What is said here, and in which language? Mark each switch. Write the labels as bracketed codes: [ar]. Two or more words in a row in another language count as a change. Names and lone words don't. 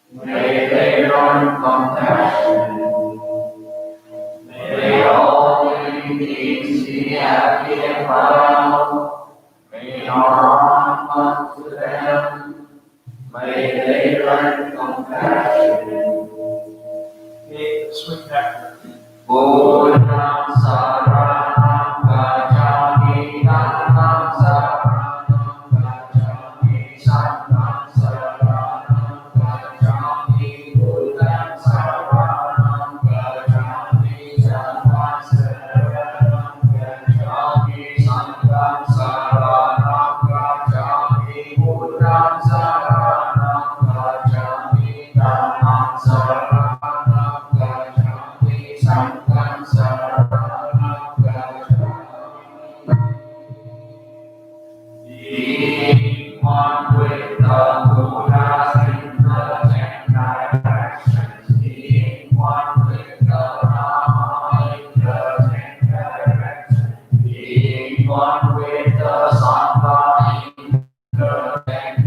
[en] May they learn compassion. May they always be happy and proud. May harm come to them. May they learn compassion. Eighth, sweet nectar. [pi] Buddham saranam gacchami, dhammam saranam gacchami, sangham saranam gacchami, Buddham saranam gacchami, dhammam saranam gacchami, sangham saranam gacchami, Buddham saranam gacchami, dhammam saranam gacchami, sangham saranam gacchami. [en] Being one with the Buddhas in the 10 directions, being one with the Rama in the 10 directions, being one with the Sangha in the 10